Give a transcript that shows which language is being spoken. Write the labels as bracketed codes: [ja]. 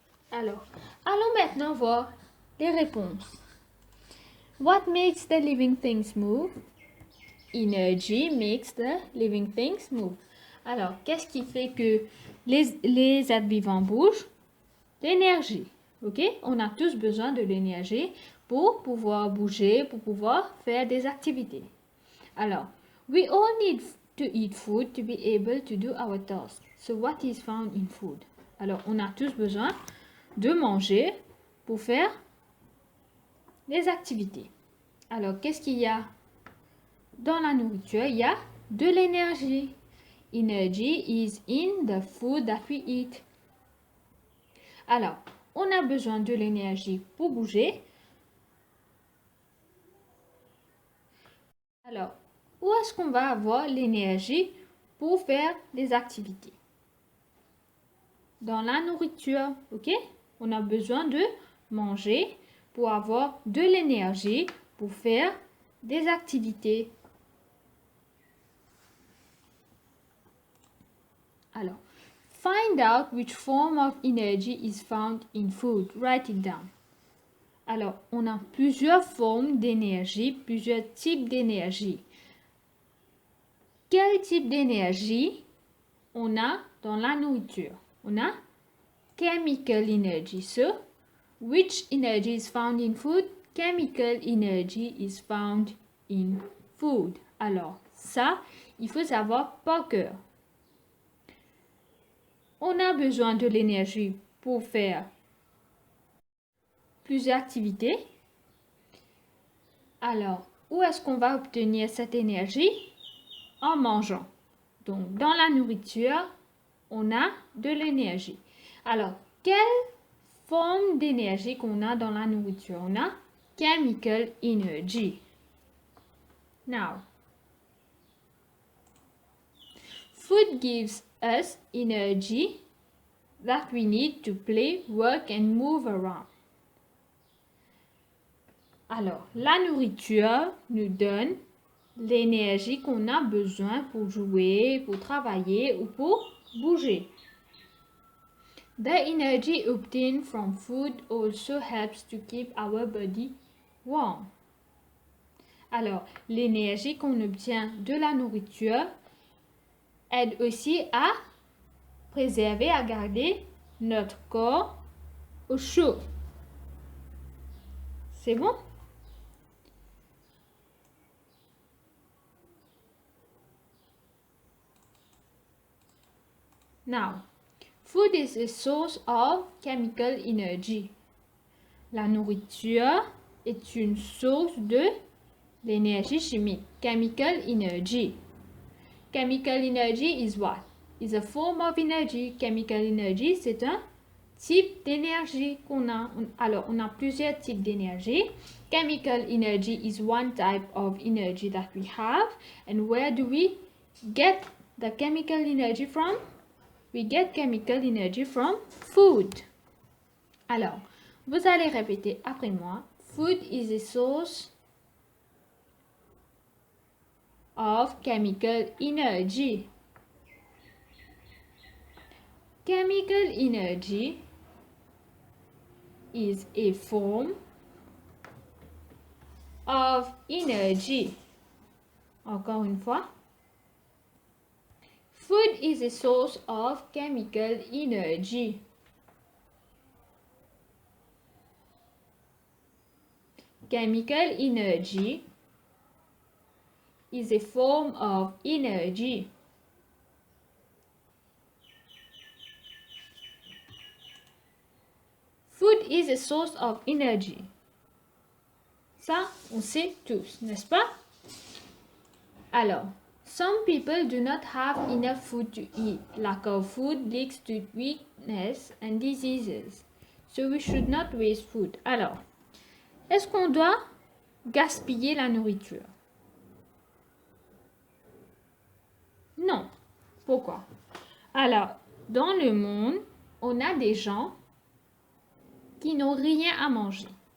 [fr] Alors, allons maintenant voir les réponses. [en] What makes the living things move? Energy makes the living things move. [fr] Alors, qu'est-ce qui fait que les êtres vivants bougent? L'énergie. OK? On a tous besoin de l'énergie pour pouvoir bouger, pour pouvoir faire des activités. [en] Alors, we all need to eat food to be able to do our tasks. So, what is found in food? [fr] Alors, on a tous besoin de manger pour faire des activités. Alors, qu'est-ce qu'il y a dans la nourriture? Il y a de l'énergie. [en] Energy is in the food that we eat. [fr] Alors, on a besoin de l'énergie pour bouger. Alors, où est-ce qu'on va avoir l'énergie pour faire des activités? Dans la nourriture, ok? On a besoin de manger pour avoir de l'énergie pour faire des activités. [en] Alors, find out which form of energy is found in food. Write it down. [fr] Alors, on a plusieurs formes d'énergie, plusieurs types d'énergie. Quel type d'énergie on a dans la nourriture? On a chemical energy. [en] So, which energy is found in food? Chemical energy is found in food. [fr] Alors, ça, il faut savoir par cœur. On a besoin de l'énergie pour faire plusieurs activités. Alors, où est-ce qu'on va obtenir cette énergie? En mangeant. Donc, dans la nourriture, on a de l'énergie. Alors, quelle forme d'énergie qu'on a dans la nourriture? On a chemical energy. [en] Now, food gives us energy that we need to play, work and move around. [fr] Alors, la nourriture nous donne l'énergie qu'on a besoin pour jouer, pour travailler ou pour bouger. [en] The energy obtained from food also helps to keep our body warm. [fr] Alors, l'énergie qu'on obtient de la nourriture aide aussi à préserver, à garder notre corps au chaud. C'est bon? [en] Now, food is a source of chemical energy. [fr] La nourriture est une source de l'énergie chimique. [en] Chemical energy. Chemical energy is what? Is a form of energy. [fr] Chemical energy, c'est un type d'énergie qu'on a. Alors, on a plusieurs types d'énergie. [en] Chemical energy is one type of energy that we have. And where do we get the chemical energy from? We get chemical energy from food. [fr] Alors, vous allez répéter après moi. [en] Food is a source of chemical energy. Chemical energy is a form of energy. [fr] Encore une fois. [en] Food is a source of chemical energy. Chemical energy is a form of energy. Food is a source of energy. [fr] Ça, on sait tous, n'est-ce pas? [en] Alors, some people do not have enough food to eat. Lack of food leads to weakness and diseases. So we should not waste food. [fr] Alors, est-ce qu'on doit gaspiller la nourriture? Non. Pourquoi? Alors, dans le monde, on a des gens qui n'ont rien à manger.